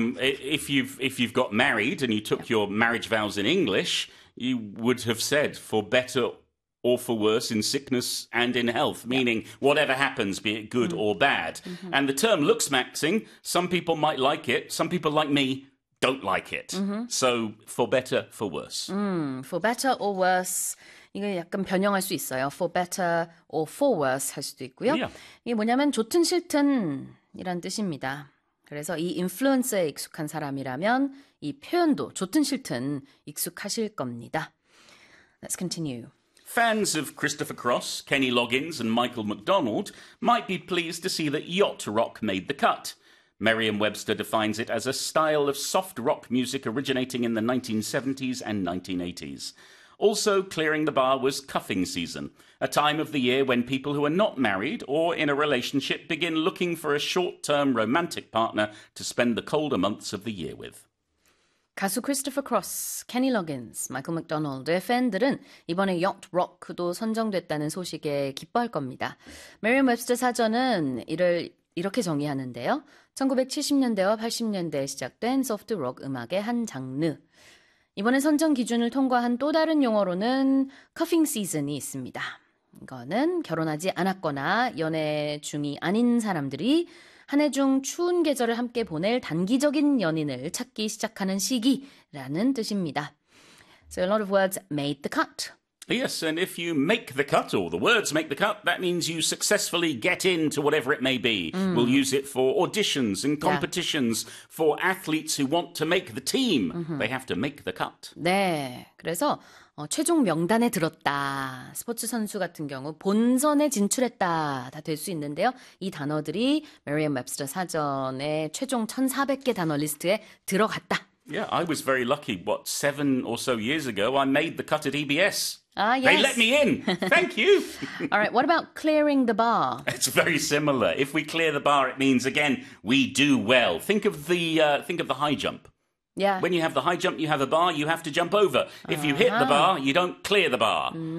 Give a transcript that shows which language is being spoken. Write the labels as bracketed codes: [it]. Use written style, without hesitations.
[en] If you've got married and you took your marriage vows in English, you would have said for better or for worse in sickness and in health, meaning whatever happens, be it good or bad. And the term looksmaxxing, some people might like it, some people like me don't like it. So for better, for worse. For better or worse. [ko] 이거 약간 변형할 수 있어요. [en] For better or for worse [ko] 할 수도 있고요. 이게 뭐냐면 좋든 싫든이란 뜻입니다. 그래서 이 인플루언서에 익숙한 사람이라면 이 표현도 좋든 싫든 익숙하실 겁니다. [en] Let's continue. Fans of Christopher Cross, Kenny Loggins, and Michael McDonald might be pleased to see that yacht rock made the cut. Merriam-Webster defines it as a style of soft rock music originating in the 1970s and 1980s. Also, clearing the bar was cuffing season, a time of the year when people who are not married or in a relationship begin looking for a short-term romantic partner to spend the colder months of the year with. [ko] 가수 크리스토퍼 크로스, 케니 러긴스, 마이클 맥도날드의 팬들은 이번에 Yacht Rock도 선정됐다는 소식에 기뻐할 겁니다. 메리엄웹스터 사전은 이를 이렇게 정의하는데요. 1970년대와 80년대에 시작된 소프트 록 음악의 한 장르. 이번에 선정 기준을 통과한 또 다른 용어로는 커핑 시즌이 있습니다. 이거는 결혼하지 않았거나 연애 중이 아닌 사람들이 한해중 추운 계절을 함께 보낼 단기적인 연인을 찾기 시작하는 시기라는 뜻입니다. [en] So a lot of words made the cut. Yes, and if you make the cut, or the words make the cut, that means you successfully get into whatever it may be. We'll use it for auditions and competitions for athletes who want to make the team. They have to make the cut. [ko] 네, 그래서 최종 명단에 들었다. 스포츠 선수 같은 경우 본선에 진출했다. 다될수 있는데요. 이 단어들이 메리엄웹스터 사전의 최종 1400개 단어 리스트에 들어갔다. [en] Yeah, I was very lucky. What, 7 or so years ago, I made the cut at EBS. Ah, They let me in. Thank you. All right, what about clearing the bar? It's very similar. If we clear the bar, it means again we do well. Think of the high jump. Yeah. When you have the high jump, you have a bar you have to jump over. If you hit the bar, you don't clear the bar.